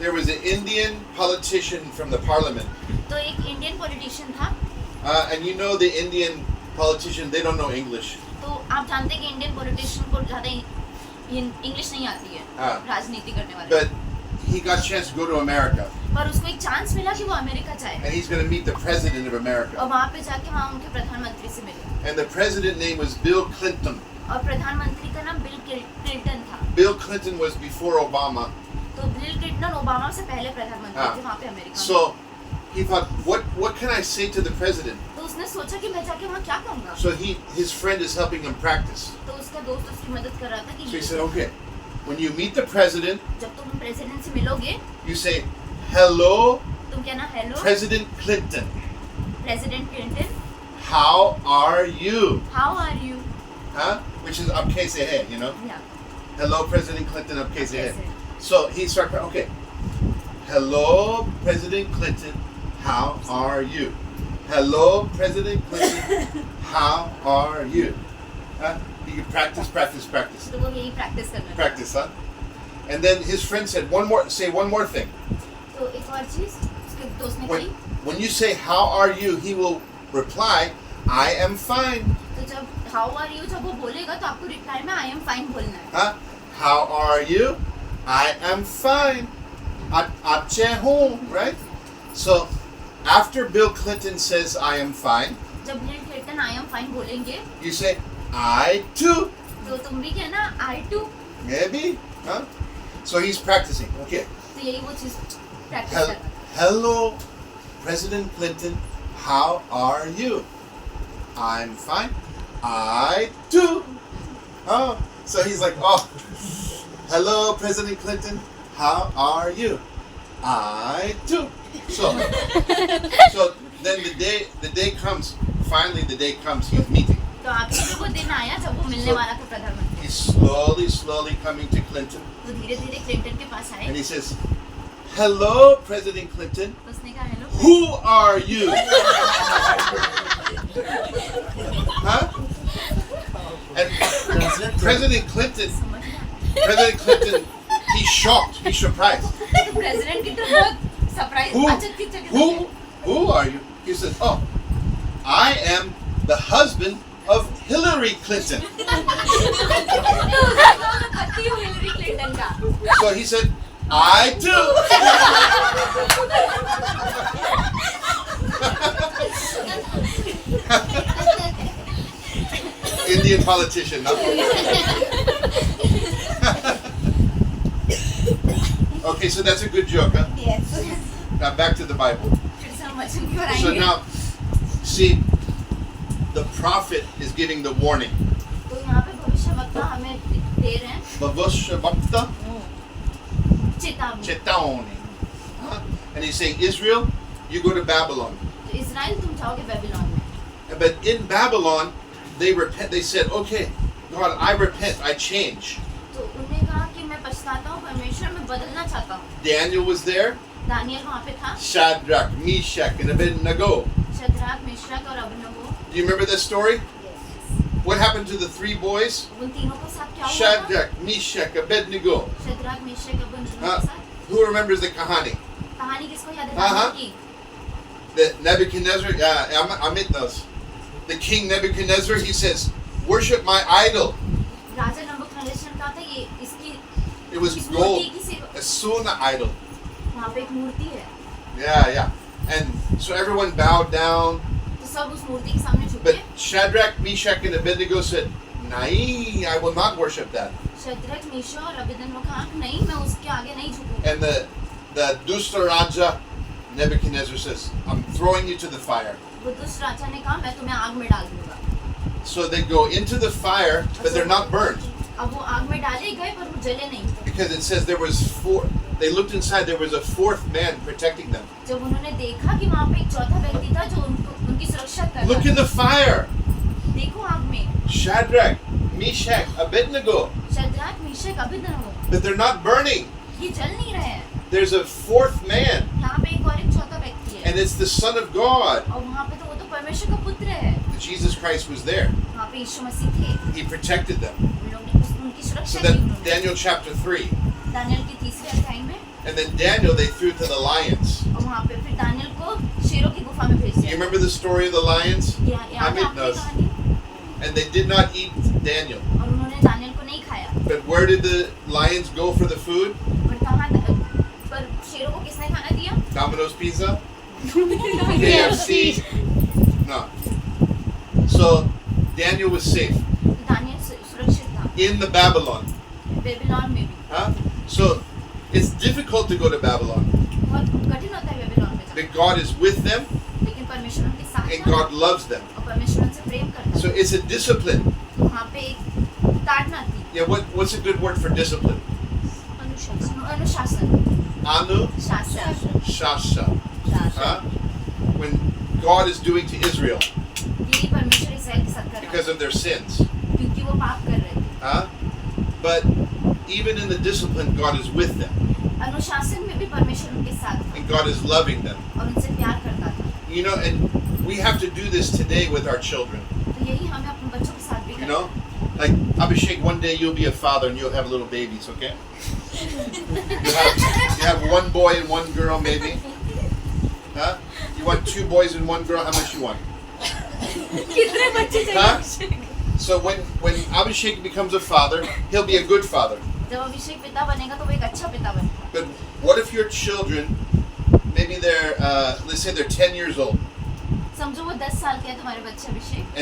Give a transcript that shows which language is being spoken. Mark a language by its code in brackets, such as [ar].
[en] There was an Indian politician from the parliament. [hi] तो एक Indian politician था। [en] And you know the Indian politician, they don't know English. [hi] तो आप जानते हैं कि इंडियन पॉलिटिशियन को ज़्यादा इंग्लिश नहीं आती है, हाँ। राजनीति करने वाले। [en] But he got a chance to go to America. [hi] पर उसको एक चांस मिला कि वो अमेरिका जाए [en] And he's going to meet the president of [hi] और [en] America. [hi] वहाँ पे जाके वहाँ उनके प्रधानमंत्री से मिले। [en] And the president name was Bill Clinton. [hi] और प्रधानमंत्री का नाम बिल क्लिंटन था। [en] Bill Clinton was before Obama. [hi] तो बिल क्लिंटन ओबामा से पहले प्रधानमंत्री हाँ। थे वहाँ पे अमेरिका में। [en] So he thought, what can I say to the president? [hi] तो उसने सोचा कि मैं जाके वहाँ क्या कहूँगा। [en] So his friend is helping him practice. [hi] तो उसका दोस्त उसकी मदद कर रहा था कि [en] So he said, okay, when you meet the president, [hi] जब तुम प्रेसिडेंट से मिलोगे [en] you say, hello, [hi] तुम कहना hello [en] President Clinton. [hi] President Clinton, [en] How are you? How are you? Huh? Which is [hi] up case hai, [en] you know? [hi] या [en] Hello, President Clinton, [hi] up case hai. कैसे? [en] So he started, okay. Hello, President Clinton, how are you? Hello, President Clinton, how are you? Huh? You can practice. [hi] तो वो यही practice करना था। [en] Practice, huh? And then his friend said, say one more thing. [hi] तो एक और चीज उसके दोस्त ने [en] When, [hi] कही, [en] when you say, how are you, he will reply, I am fine. [hi] तो जब [en] how are you [hi] जब वो बोलेगा तो आपको रिप्लाई में [en] I am fine [hi] बोलना है। [en] Huh? How are you? I am fine. [hi] Ache ho, right? [en] So, after Bill Clinton says, I am fine, [hi] जब bill Clinton I am fine बोलेंगे [en] you say, I too. [hi] तो तुम भी कहना [en] I too. Maybe. Huh? So he's practicing. Okay. [hi] तो यही वो चीज प्रैक्टिस [en] Hel- [hi] करना था। [en] Hello, President Clinton. How are you? I'm fine. I too. Oh, so he's like, oh, hello, President Clinton. How are you? I too. So then the day comes. Finally, the day comes. He's meeting. [hi] तो आखिर में वो दिन आया जब वो मिलने वाला था प्रधानमंत्री। [en] He's slowly coming to Clinton, [hi] वो धीरे धीरे क्लिंटन के पास आए। [en] and he says, hello, President Clinton. [hi] उसने कहा hello. [en] Who are you? Huh? And President Clinton, he's shocked. He's surprised. [hi] तो प्रेसिडेंट की तो बहुत सरप्राइज आश्चर्यचकित [en] Who are you? He says, oh, I am the husband of Hillary Clinton. [hi] पति हूँ Hillary Clinton का। [en] So he said, I too. Indian politician. No? Okay, so that's a good joke, huh? Yes. Now back to the Bible. [hi] फिर से हम वचन की ओर [en] So [hi] आएंगे। [en] now, see, the prophet is giving the warning. [hi] तो यहाँ पे भविष्यवक्ता हमें दे रहे हैं Bhavashvakta चेतावनी। Chetawni. Huh? [en] And he's saying, Israel, you go to Babylon. [hi] तो इजराइल तुम जाओगे बेबीलोन में। [en] But in Babylon, they repent. They said, "Okay, God, I repent. I change." [hi] तो उन्हें कहा कि मैं पछताता हूँ परमेश्वर, मैं बदलना चाहता हूँ। [en] Daniel was there. [hi] दानियल वहाँ पे था। [en] Shadrach, Meshach, and Abednego. [hi] Shadrach, Meshach और Abednego. [en] Do you remember this story? What happened to the three boys? [hi] उन तीनों के साथ क्या हुआ था? [en] Shadrach, Meshach, Abednego. [hi] Shadrach, Meshach, Abednego हाँ। के साथ। Who remembers the kahani? कहानी किसको याद है? हाँ, हाँ। दानियल की। [en] That Nebuchadnezzar, Amit knows. The king Nebuchadnezzar, he says, "Worship my idol." [hi] राजा नबूकदनेस्सर का था ये इसकी [en] It was [hi] इस [en] gold, [hi] मूर्ति की सेवा। [en] a Suna idol. [hi] वहाँ पे एक मूर्ति है। [en] Yeah. And so everyone bowed down. [hi] तो सब उस मूर्ति के सामने झुके। [en] But Shadrach, Meshach, and Abednego said, [hi] "Nahi, [en] I will not worship that." [hi] Shadrach, Meshach और अबेदनगो कहा नहीं, मैं उसके आगे नहीं झुकूंगा। [en] And the [hi] Dusta Raja, [en] Nebuchadnezzar says, "I'm throwing you to the fire." [hi] वो दुष्ट राजा ने कहा मैं तुम्हें आग में डाल दूंगा। [en] So they go into the fire, but they're not burned. [hi] अब वो आग में डाले गए पर वो जले नहीं। [en] Because it says there was four. They looked inside, there was a fourth man protecting them. [hi] जब उन्होंने देखा कि वहाँ पे एक चौथा व्यक्ति था जो उनकी सुरक्षा कर [en] Look [hi] रहा [en] in the fire. [hi] था। देखो आग में [en] Shadrach, Meshach, Abednego. [hi] Shadrach, Meshach, Abednego [en] But they're not burning. [hi] ये जल नहीं रहे हैं। [en] There's a fourth man, [hi] यहाँ पे एक और एक चौथा व्यक्ति है [en] and it's the Son of God. [hi] और वहाँ पे तो वो तो परमेश्वर का पुत्र है। [en] Jesus Christ was there. [hi] वहाँ पे यीशु मसीह थे। [en] He protected them. [hi] उन लोगों ने उनकी [en] So [hi] सुरक्षा की [en] then [hi] उन्होंने। [en] Daniel chapter 3. [hi] दानियल की तीसरे अध्याय में [en] And then Daniel they threw to the lions. [hi] और वहाँ पे फिर दानियल को शेरों की गुफा में भेज [en] You [hi] दिया। [en] remember the story of the lions? [hi] याद है आपकी [en] knows. [hi] कहानी? [en] And they did not eat Daniel. [hi] और उन्होंने दानियल को नहीं खाया। [en] But where did the lions go for the food? [hi] पर कहाँ पर शेरों को किसने खाना दिया? [en] Domino's Pizza? KFC? No. So Daniel was safe [hi] Daniel सुरक्षित था [en] in the Babylon. [hi] बेबीलोन में भी। Huh? [en] So it's difficult to go to Babylon. [hi] बहुत कठिन होता है बेबीलोन में जाना। [en] But God is with them [hi] लेकिन परमेश्वर उनके साथ [en] and [hi] था [en] God loves them. [hi] और परमेश्वर उनसे प्रेम करता [en] So [hi] है। [en] it's a discipline. [hi] वहाँ पे एक ताड़ना थी। [en] Yeah, what's a good word for discipline? [hi] अनुशासन। Anushasha. शासन। Huh? [en] When God is doing to Israel [hi] यही परमेश्वर इस्राएल के साथ कर रहा [en] because [hi] था [en] of their sins. [hi] क्योंकि वो पाप कर रहे थे। Huh? [en] But even in the discipline, God is with them [hi] अनुशासन में भी परमेश्वर उनके साथ था [en] and God is loving them. [hi] और उनसे प्यार करता था। [en] You know, and we have to do this today with our children. [hi] तो यही हमें अपने बच्चों के साथ भी [en] You [hi] करना [en] know, like Abhishek, one day you'll be a father and you'll have little babies, okay? You have one boy and one girl, maybe. Huh? You want 2 boys and 1 girl? How much you want? [hi] कितने बच्चे Huh? चाहिए? [en] So when Abhishek becomes a father, he'll be a good father. [hi] जब अभिषेक पिता बनेगा तो वो एक अच्छा पिता बनेगा। [en] But what if your children, maybe they're, let's say they're 10 years old, [hi] समझो वो 10 साल के हैं तुम्हारे बच्चे अभिषेक